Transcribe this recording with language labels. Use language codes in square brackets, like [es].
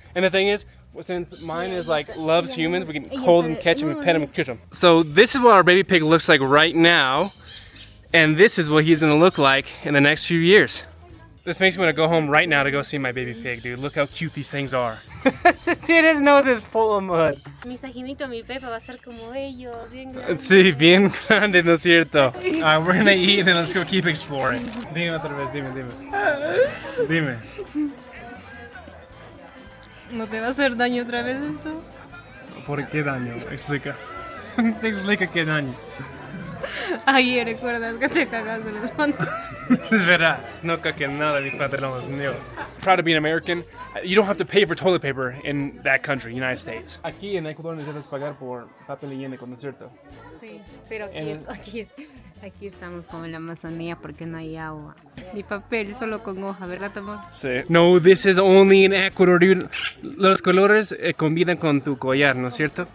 [en] And the thing is, since mine is like loves humans, we can hold him, catch him, and pet him, and kiss him. So this is what our baby pig looks like right now, and this is what he's gonna look like in the next few years. This makes me want to go home right now to go see my baby pig, dude. Look how cute these things are. Dude, his nose is full of mud. [es] Mi Sajinito, mi Pepa va a ser como ellos, bien grande. Sí, bien grande, ¿no es cierto? [en] Alright, we're gonna eat and then let's go keep exploring. [es] Dime otra vez, dime. Dime. ¿No te va a hacer daño otra vez eso? ¿Por qué daño? Explica. Te explica qué daño. Ayer, ¿recuerdas que te cagaste en los pantalones? Verás, no cagué nada de mis pantalones, no. [en] Proud to be an American. You don't have to pay for toilet paper in that country, United States. [es] Aquí en Ecuador necesitas pagar por papel higiénico, ¿no es cierto? Sí, pero aquí estamos como en la Amazonía porque no hay agua. Ni papel, solo con hoja, ¿verdad, amor? Sí. [en] No, this is only in Ecuador, dude. [es] Los colores combinan con tu collar, ¿no es cierto?